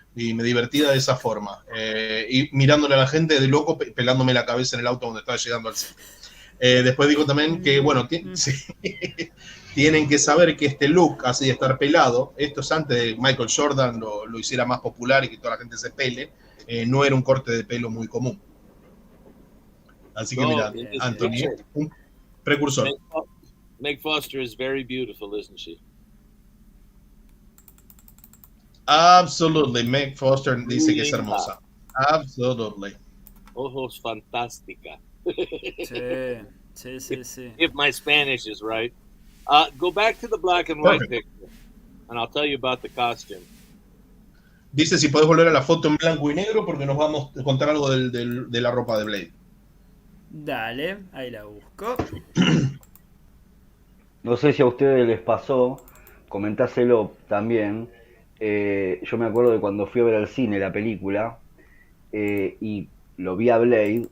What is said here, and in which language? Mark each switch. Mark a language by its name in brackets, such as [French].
[Spanish] Y me divertía de esa forma. Y mirándole a la gente de loco, pelándome la cabeza en el auto cuando estaba llegando al set. Después digo también que, bueno, sí, tienen que saber que este look, así de estar pelado, esto es antes de Michael Jordan lo hiciera más popular y que toda la gente se pele, no era un corte de pelo muy común. Así que mira, Anthony, un precursor. [English] Meg Foster is very beautiful, isn't she? Absolutely, [Spanish] Meg Foster dice que es hermosa. [English] Absolutely. [Spanish] Ojos fantástica. Sí. [English] If my Spanish is right. Go back to the black and white picture, and I'll tell you about the costume. [Spanish] Dice si podés volver a la foto en blanco y negro porque nos vamos a contar algo de la ropa de Blade. Dale, ahí la busco. No sé si a ustedes les pasó, comentáselo también. Yo me acuerdo de cuando fui a ver al cine la película y lo vi a Blade.